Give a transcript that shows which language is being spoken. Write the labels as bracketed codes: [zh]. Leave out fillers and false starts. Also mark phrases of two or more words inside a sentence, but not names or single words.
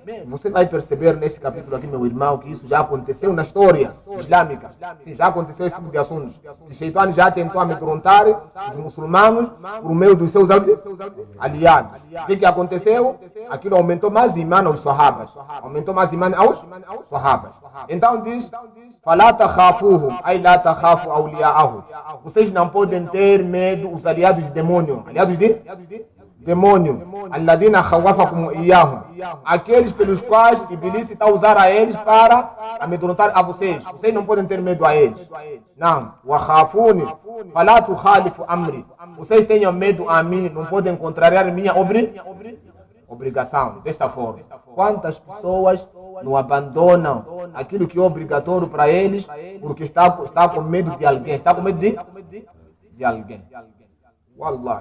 [pt] Você vai perceber nesse capítulo aqui, meu irmão, que isso já aconteceu na história islâmica. Sim, já aconteceu esse tipo de assuntos. O Shaitã já tentou amedrontar os muçulmanos por meio dos seus aliados. O que aconteceu? Aquilo aumentou mais imã aos sahabas. Aumentou mais imã aos sahabas. Então diz, [ar] فَلَا تَخَافُوهُمْ أَيْ لَا تَخَافُوا أَوْلِيَاءَهُ. [pt] Vocês não podem ter medo os aliados de demônio. Aliados de demônio. [ar] الذين خوفوكم إياهم. [pt] Aqueles pelos quais Iblis está a usar a eles para amedrontar a vocês. Vocês não podem ter medo a eles. Não. [ar] وخافون فلا تخالفوا أمري. [pt] Vocês tenham medo a mim, não podem contrariar minha obrigação. Desta forma. Quantas pessoas não abandonam aquilo que é obrigatório para eles porque está com medo de alguém. Está com medo de alguém. Wallahi.